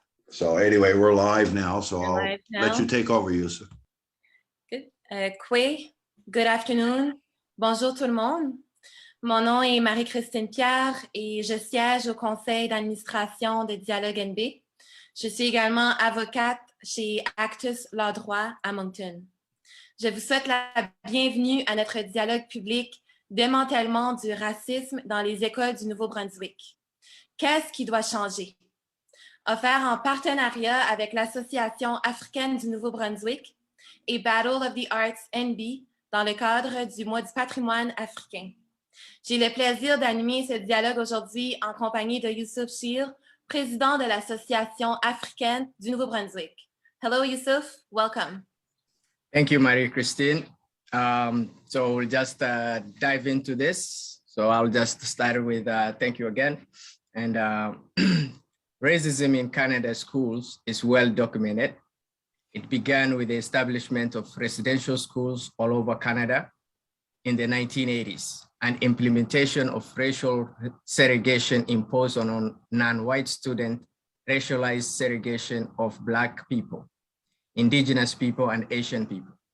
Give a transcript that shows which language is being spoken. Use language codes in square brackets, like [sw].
[en] So anyway, we're live now, so I'll let you take over, Yusuf. Good. Good afternoon. [fr] Bonjour tout le monde. Mon nom est Marie-Christine Pierre et je siège au conseil d'administration de Dialogue NB. Je suis également avocate chez Actus Law Droit à Moncton. Je vous souhaite la bienvenue à notre dialogue public Démantèlement du racisme dans les écoles du Nouveau-Brunswick. Qu'est-ce qui doit changer? Offert en partenariat avec l'Association africaine du Nouveau-Brunswick et Battle of the Arts NB dans le cadre du mois du patrimoine africain. J'ai le plaisir d'animer ce dialogue aujourd'hui en compagnie de Yusuf Shir, président de l'Association africaine du Nouveau-Brunswick. [en] Hello, Yusuf. Welcome. Thank you, Marie-Christine. So we'll just dive into this. So I'll just start with thank you again. And racism in Canada schools is well documented. It began with the establishment of residential schools all over Canada in the 1980s and implementation of racial segregation imposed on non-white students, racialized segregation of Black people, Indigenous people, and Asian people.